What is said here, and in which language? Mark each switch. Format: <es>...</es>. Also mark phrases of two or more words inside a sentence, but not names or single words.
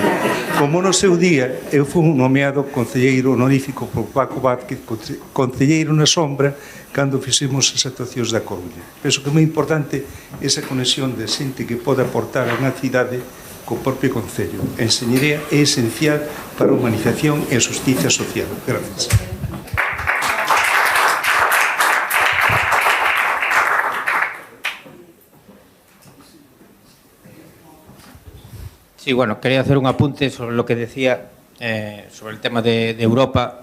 <gl>Como no seu día eu fui nomeado concelleiro honorífico por Paco Vázquez, concelleiro na sombra, cando fixemos as actuacións da Coruña. Penso que é moi importante esa conexión de xente que pode aportar a unha cidade co propio concello. A enseñería é esencial para a humanización e a justicia social. Gracias.</gl> <es>Sí, bueno, quería hacer un apunte sobre lo que decía sobre el tema de Europa.</es>